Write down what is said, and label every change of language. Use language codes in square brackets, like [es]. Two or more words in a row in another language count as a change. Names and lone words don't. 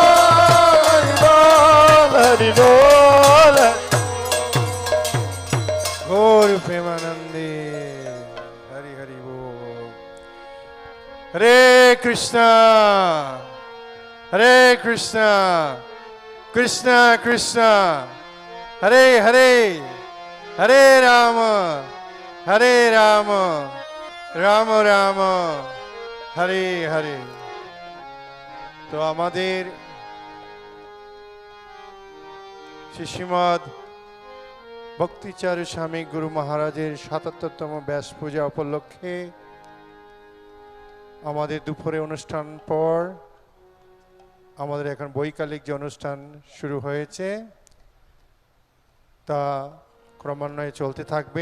[bn] হরি বোল গৌর প্রেমানন্দে হরি হরি বোল হরে কৃষ্ণ কৃষ্ণ কৃষ্ণ হরে হরে হরে রাম রাম রাম হরে হরে Hare Rama Rama Rama Hare Hare তো আমাদের শ্রীমদ ভক্তি চারু স্বামী গুরু মহারাজের ৭৭তম ব্যাস পূজা উপলক্ষে আমাদের দুপুরে অনুষ্ঠান পর আমাদের এখন বৈকালিক যে অনুষ্ঠান শুরু হয়েছে তা ক্রমান্বয়ে চলতে থাকবে।